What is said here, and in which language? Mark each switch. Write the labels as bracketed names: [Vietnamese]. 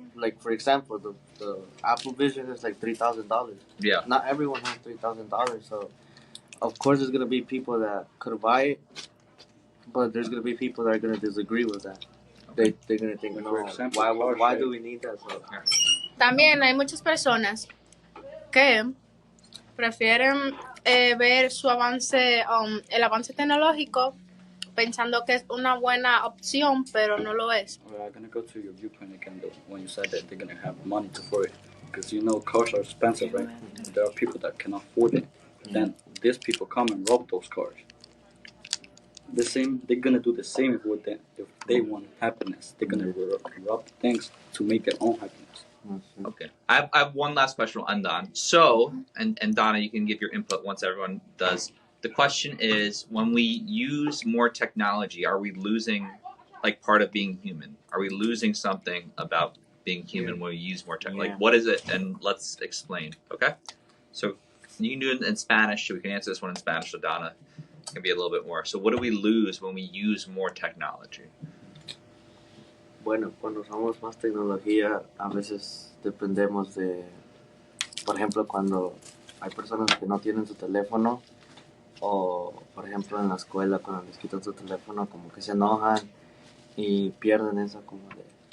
[English] Like for example, the Apple Vision is like $3,000. Yeah. Not everyone has $3,000, so of course there's gonna be people that could buy it, but there's gonna be people that are gonna disagree with that. They're gonna think, no, why do we need that? So, [Spanish] También hay muchas personas que prefieren ver su avance, el avance tecnológico, pensando que es una buena opción, pero no lo es. [English] I'm gonna go to your viewpoint again though, when you said that they're gonna have money to afford it, because you know cars are expensive, right? There are people that cannot afford it. Then these people come and rob those cars. They're gonna do the same if they want happiness. They're gonna rob things to make their own happiness. Okay. I have one last question on Don. So, and Danna, you can give your input once everyone does. The question is, when we use more technology, are we losing like part of being human? Are we losing something about being human when we use more technology? Like, what is it? And let's explain. Okay. So you can do it in Spanish. We can answer this one in Spanish. So Danna can be a little bit more. So what do we lose when we use more technology? [Spanish] Bueno, cuando usamos más tecnología, a veces dependemos de, por ejemplo, cuando hay personas que no tienen su teléfono, o por ejemplo en la escuela cuando les quitan su teléfono, como que se enojan y pierden eso como de...